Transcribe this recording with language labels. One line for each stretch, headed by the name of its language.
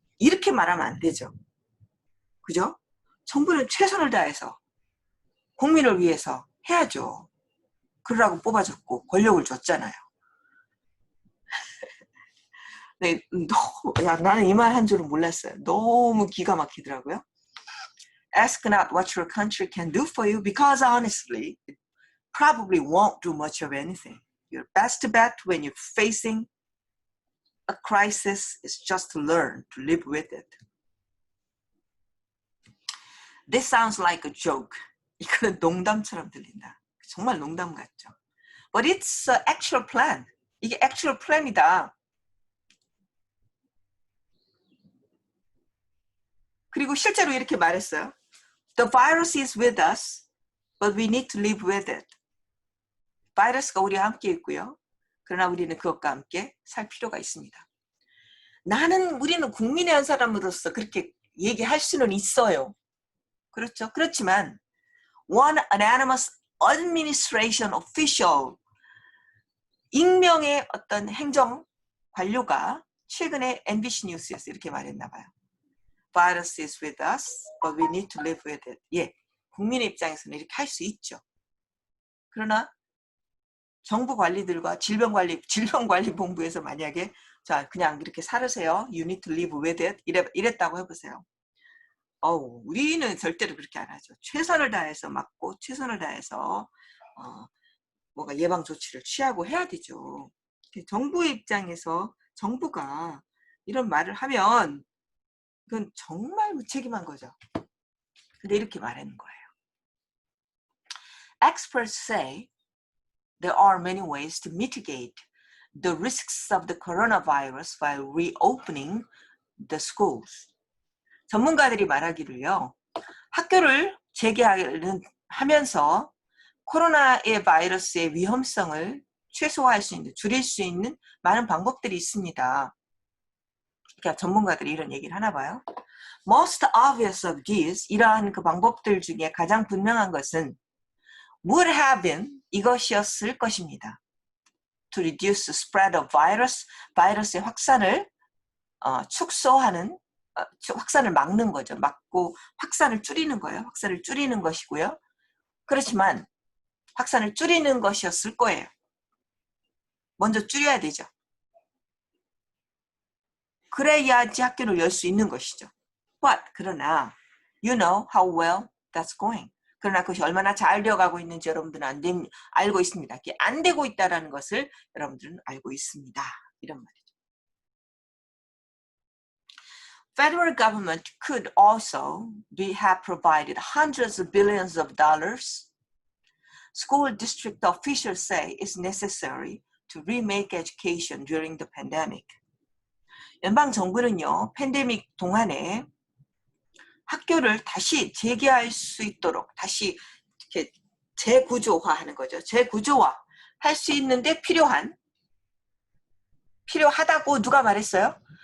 Korean: 이렇게 말하면 안 되죠. 그죠? 정부는 최선을 다해서 국민을 위해서 해야죠. 그러라고 뽑아줬고 권력을 줬잖아요. 네, 나는 이 말 한 줄은 몰랐어요. 너무 기가 막히더라고요.
English: Ask not what your country can do for you because honestly, it probably won't do much of anything. Your best bet when you're facing a crisis is just to learn to live with it. This sounds like a joke.
Korean: 이거는 농담처럼 들린다. 정말 농담 같죠.
English: But it's an actual plan.
Korean: 이게
English: actual plan
Korean: 이다. 그리고 실제로 이렇게 말했어요.
English: The virus is with us, but we need to live with it.
Korean: 바이러스가 우리와 함께 있고요. 그러나 우리는 그것과 함께 살 필요가 있습니다. 우리는 국민의 한 사람으로서 그렇게 얘기할 수는 있어요. 그렇죠? 그렇지만
English: one anonymous administration official,
Korean: 익명의 어떤 행정 관료가 최근에 MBC 뉴스에서 이렇게 말했나 봐요.
English: Virus is with us, but we need to live with it.
Korean: 예, 국민의 입장에서는 이렇게 할 수 있죠. 그러나 정부 관리들과 질병관리본부에서 만약에 자 그냥 이렇게 살으세요.
English: You need to live with it.
Korean: 이랬다고 해보세요. 우리는 절대로 그렇게 안 하죠. 최선을 다해서 막고 최선을 다해서 뭐가 예방 조치를 취하고 해야 되죠. 정부의 입장에서 정부가 이런 말을 하면 그건 정말 무책임한 거죠. 근데 이렇게 말하는 거예요.
English: Experts say there are many ways to mitigate the risks of the coronavirus while reopening the schools.
Korean: 전문가들이 말하기를요. 학교를 재개하면서 코로나의 바이러스의 위험성을 최소화할 수 있는, 줄일 수 있는 많은 방법들이 있습니다. 그러니까 전문가들이 이런 얘기를 하나 봐요.
English: Most obvious of these,
Korean: 이러한 그 방법들 중에 가장 분명한 것은
English: would have been,
Korean: 이것이었을 것입니다.
English: To reduce the spread of virus,
Korean: 바이러스의 확산을 축소하는, 확산을 막는 거죠. 막고 확산을 줄이는 거예요. 확산을 줄이는 것이고요. 그렇지만 확산을 줄이는 것이었을 거예요. 먼저 줄여야 되죠. 그래야지 학교를 열 수 있는 것이죠.
English: But
Korean: 그러나
English: you know how well that's going.
Korean: 그러나 그것이 얼마나 잘 되어가고 있는지 여러분들은 알고 있습니다. 그게 안 되고 있다는 것을 여러분들은 알고 있습니다. 이런 말이죠.
English: Federal government could also have provided hundreds of billions of dollars. School district officials say it's necessary to remake education during the pandemic.
Korean: 연방 정부는요, 팬데믹 동안에 학교를 다시 재개할 수 있도록 다시 이렇게 재구조화하는 거죠. 재구조화 할 수 있는데 필요하다고 누가 말했어요?